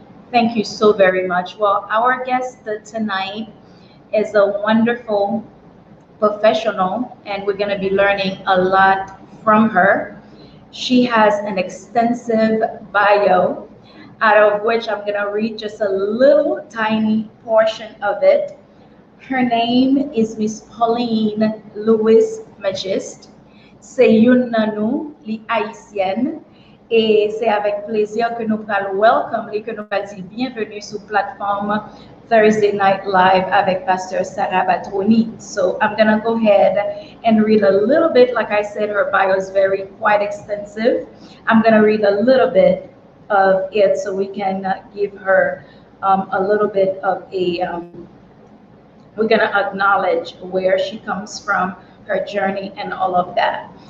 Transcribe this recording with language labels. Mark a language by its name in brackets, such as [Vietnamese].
[English] Thank you so very much. Well, our guest tonight is a wonderful professional, and we're going to be learning a lot from her. She has an extensive bio, out of which I'm going to read just a little tiny portion of it. Her name is Miss Pauline Louis Magist. [French] C'est une nanou, li haïtienne. Et c'est avec plaisir que nous allons welcome, que nous allons dire bienvenue sur plateforme Thursday Night Live avec Pastor Sarah Batroni. [English] So I'm going to go ahead and read a little bit. Like I said, her bio is quite extensive. I'm going to read a little bit of it so we can give her a little bit of we're going to acknowledge where she comes from, her journey, and all of that.